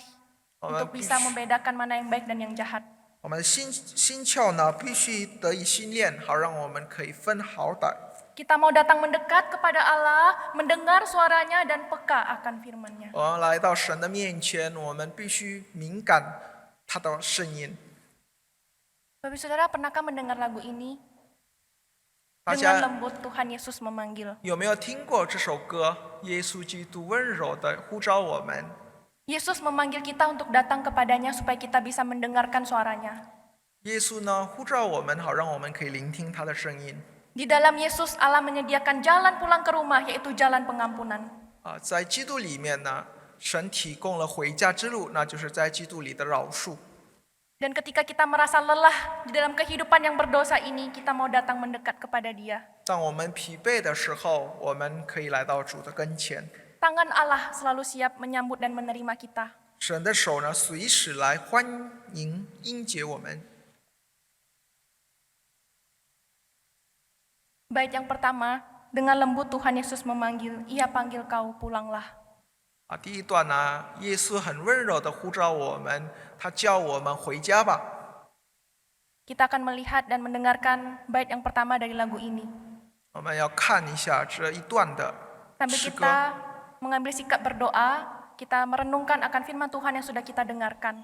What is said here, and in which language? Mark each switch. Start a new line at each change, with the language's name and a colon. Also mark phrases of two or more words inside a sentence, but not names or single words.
Chinese: 我们
Indonesian: untuk bisa membedakan mana yang baik dan yang jahat.
Chinese: 我们的心窍呢，必须得以训练，好让我们可以分好歹。
Indonesian: Kita mau datang mendekat kepada Allah, mendengar suaranya dan peka akan firman-Nya.
Chinese: 我们来到神的面前，我们必须敏感他的声音。
Indonesian: Bapak Saudara, pernahkah mendengar lagu ini?
Chinese: 大
Indonesian: Dengan
Chinese: 家
Indonesian: lembut Tuhan Yesus memanggil.
Chinese: 有没有听过这首歌？耶稣基督温柔的呼召我们。
Indonesian: Yesus memanggil kita untuk datang kepadanya supaya kita bisa mendengarkan suaranya.
Chinese: 耶稣呢呼召我们，好让我们可以聆听他的声音。
Indonesian: Di dalam Yesus, Allah menyediakan jalan pulang ke rumah, yaitu jalan pengampunan.
Chinese: 在基督里面呢，神提供了回家之路，那就是在基督里的饶恕。
Indonesian: Dan ketika kita merasa lelah di dalam kehidupan yang berdosa ini, kita mau datang mendekat kepada Dia.
Chinese: 当我们疲惫的时候，我们可以来到主的跟前。
Indonesian: Tangan Allah selalu siap menyambut dan menerima kita.
Chinese: 神的手呢，随时来欢迎迎接我们。
Indonesian: Bait yang pertama, dengan lembut Tuhan Yesus memanggil, Ia panggil kau pulanglah.
Chinese: 第一段呢，耶稣很温柔的呼召我们，他叫我们回家吧。
Indonesian: Kita akan melihat dan mendengarkan bait yang pertama dari lagu ini.
Chinese: 我们要看一下这一段的
Indonesian: Sambil
Chinese: 诗歌。
Indonesian: kita mengambil sikap berdoa, kita merenungkan akan firman Tuhan yang sudah kita dengarkan.